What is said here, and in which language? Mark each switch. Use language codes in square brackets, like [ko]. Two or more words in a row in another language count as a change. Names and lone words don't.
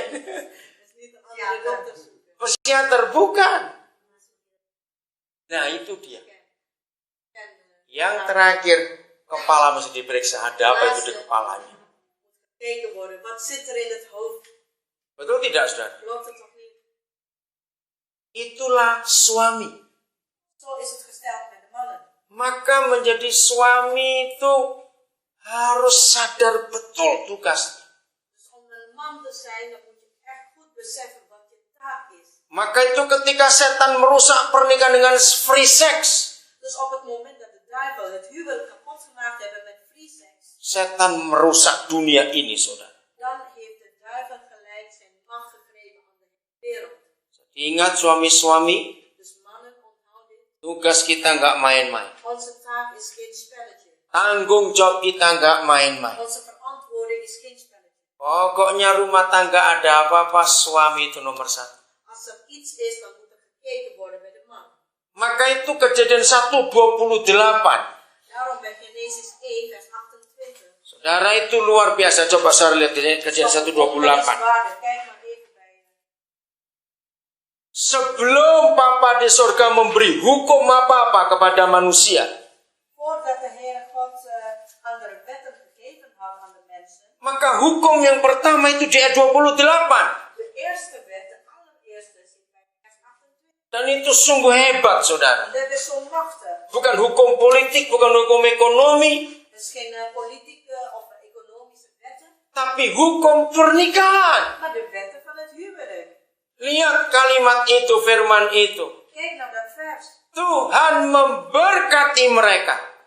[nl] Dat is niet een andere dokter zoeken. [id] Psikiater, bukan. Nah, itu dia. [nl] En [id] Yang terakhir, kepala mesti diperiksa. Ada apa itu di kepalanya? [nl] gekeken worden, wat zit er in het hoofd? [id] Betul tidak, saudara? [nl] Klopt het toch niet? [id] Itulah suami. [nl] Zo is het gesteld met de mannen. [id] Maka menjadi suami itu harus sadar betul tugasnya. [nl] Dus om een man te zijn, dan moet je echt goed beseffen wat je taak is. [id] Maka itu ketika setan merusak pernikahan dengan [en] free sex, [nl] Dus op het moment dat de duivel het huwelijk kapot gemaakt hebben met [en] free sex, [id] setan merusak dunia ini, saudara. [nl] dan heeft de duivel gelijk zijn macht gekregen aan de wereld. [id] Ingat suami-suami, [nl] Dus mannen, onthoud dit. [id] tugas kita nggak main-main. [nl] Onze taak is geen spelletje. [id] Tanggung jawab kita nggak main-main. [nl] Onze verantwoording is geen spelletje. [id] Pokoknya rumah tangga ada apa-apa, suami itu nomor satu. [nl] Als er iets is, dan moet er gekeken worden bij de man. [id] Maka itu Kejadian 1:28. [nl] Daarom bij Genesis 1 vers 28. [id] Saudara, itu luar biasa. Coba saya lihat Kejadian 1:28. [nl] Kijk maar even bij. [id] Sebelum Papa di surga memberi hukum apa-apa kepada manusia, [nl] Voordat de Heere God andere wetten gegeven had aan de mensen. [id] maka hukum yang pertama itu di ayat 28. [nl] De eerste wet, de allereerste, zit bij vers 28. [id] Dan itu sungguh hebat, saudara. [nl] Dat is zo machtig. [id] Bukan hukum politik, bukan hukum ekonomi, [nl] Het is geen politieke of economische wetten, [id] tapi hukum pernikahan. [nl] maar de wetten van het huwelijk. [id] Lihat kalimat itu, firman itu. [nl] Kijk naar dat vers. [id] Tuhan memberkati mereka.